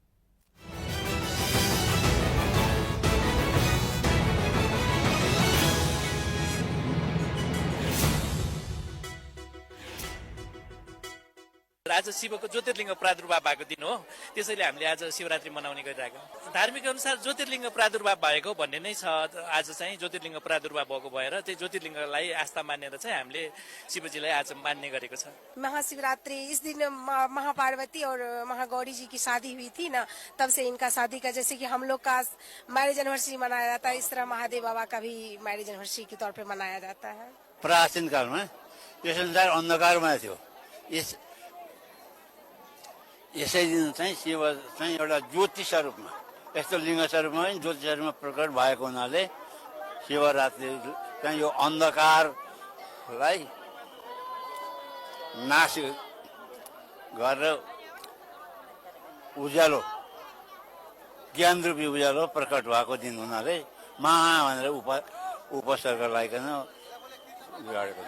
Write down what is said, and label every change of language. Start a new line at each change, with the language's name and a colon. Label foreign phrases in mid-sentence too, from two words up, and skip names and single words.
Nepali: आज शिवको ज्योतिर्लिङ्ग प्रादुर्भाव भएको दिन हो, त्यसैले हामीले आज शिवरात्रि मनाउने गरिरहेको। धार्मिक अनुसार ज्योतिर्लिङ्ग प्रादुर्भाव भएको भन्ने नै छ। आज चाहिँ ज्योतिर्लिङ्ग प्रादुर्भाव भएको भएर चाहिँ ज्योतिर्लिङ्गलाई आस्था मानेर चाहिँ हामीले शिवजीलाई आज मान्ने गरेको छ।
Hindi: महाशिवरात्रि इस दिन महापार्वती और महागौरी जी की शादी हुई थी ना, तब से इनका शादी का, जैसे कि हम लोग का
English: marriage anniversary
Hindi: मनाया जाता है, इस तरह महादेव बाबा का भी
English: marriage anniversary
Hindi: के तौर पे मनाया जाता है।
Nepali: प्राचीन कालमा यो संसार अन्धकारमा थियो। यसै दिन चाहिँ शिव चाहिँ एउटा ज्योति स्वरूपमा, यस्तो लिङ्ग स्वरूपमा ज्योति स्वरूपमा प्रकट भएको हुनाले शिवरात्रि चाहिँ यो अन्धकारलाई नाश गरेर उज्यालो, ज्ञानरूपी उज्यालो प्रकट भएको दिन हुनाले महा भनेर उपसर्ग लगाइकन गरेको।